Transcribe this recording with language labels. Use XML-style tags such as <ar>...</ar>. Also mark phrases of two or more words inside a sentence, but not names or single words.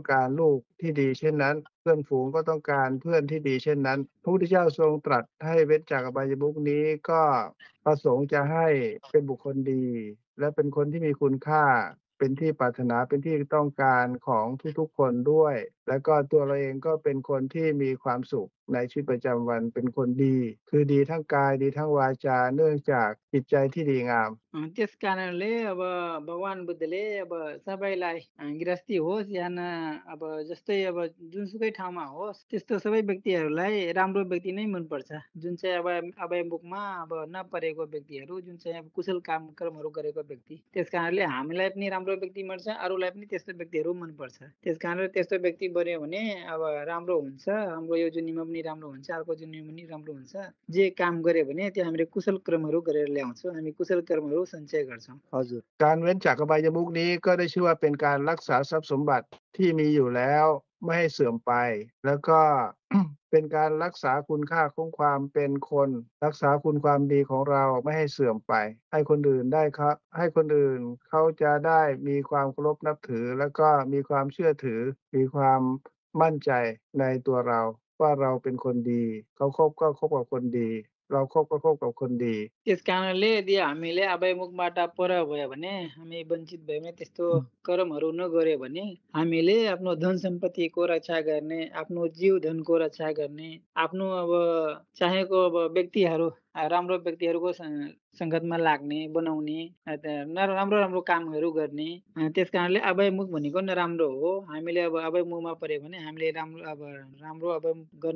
<th>การลูกที่ดีเช่นนั้น เพื่อนฝูงก็ต้องการเพื่อนที่ดีเช่นนั้นพระพุทธเจ้าทรงตรัสให้เว้นจากอบายมุขนี้ก็ประสงค์จะให้เป็นบุคคลดี และเป็นคนที่มีคุณค่า เป็นที่ปรารถนาเป็นที่ต้องการของทุกๆคนด้วย แล้วก็ตัวเราเองก็เป็นคนที่มีความสุขในชีวิตประจำวันเป็นคนดี คือดีทั้งกายดีทั้งวาจาเนื่องจากจิตใจที่ดีงาม</th> <ne>त्यस कारणले अब भगवान बुद्धले अब सबैलाई गृहस्थी होस् या अब जस्तै अब जुनसुकै ठाउँमा होस् त्यस्तो सबै व्यक्तिहरूलाई राम्रो व्यक्ति नै मनपर्छ जुन चाहिँ अब अभयमुखमा अब नपरेको व्यक्तिहरू जुन चाहिँ अब कुशल कर्महरू गरेको व्यक्ति त्यस कारणले हामीलाई पनि राम्रो व्यक्ति मनपर्छ अरूलाई पनि त्यस्तो व्यक्तिहरू मनपर्छ त्यस कारणले त्यस्तो व्यक्ति बन्यो भने अब राम्रो हुन्छ हाम्रो यो जुनीमा पनि राम्रो हुन्छ अर्को जुनीमा पनि राम्रो हुन्छ जे काम गर्यो भने त्यो हामीले कुशल कर्महरू गरेर ल्याउँछौँ हामी कुशल कर्महरू सञ्चय गर्छौँ हजुर</ne> <th>การเว้นจากอบายมุขนี้ก็ได้ชื่อว่าเป็นการรักษาทรัพย์สมบัติที่มีอยู่แล้วไม่ให้เสื่อมไป แล้วก็ เป็นการรักษาคุณค่าของความเป็นคน รักษาคุณความดีของเราไม่ให้เสื่อมไป ให้คนอื่นได้ครับให้คนอื่นเขาจะได้มีความเคารพนับถือ แล้วก็มีความเชื่อถือ มีความมั่นใจในตัวเรา ว่าเราเป็นคนดีเขาคบก็คบกับคนดี เราคบก็คบกับคนดี</th> <ne>त्यस कारणले यदि हामीले अभयमुखबाट पर भयो भने हामी वञ्चित भयो भने त्यस्तो कर्महरू नगर्यो भने हामीले आफ्नो धन सम्पत्तिको रक्षा गर्ने आफ्नो जीव धनको रक्षा गर्ने आफ्नो अब चाहेको अब व्यक्तिहरू राम्रो व्यक्तिहरूको सङ्गतमा लाग्ने बनाउने राम्रो राम्रो कामहरू गर्ने त्यस कारणले अभयमुख भनेको नराम्रो हो हामीले अब अभयमुखमा पर्यो भने हामीले राम्रो अब गर्न</ne>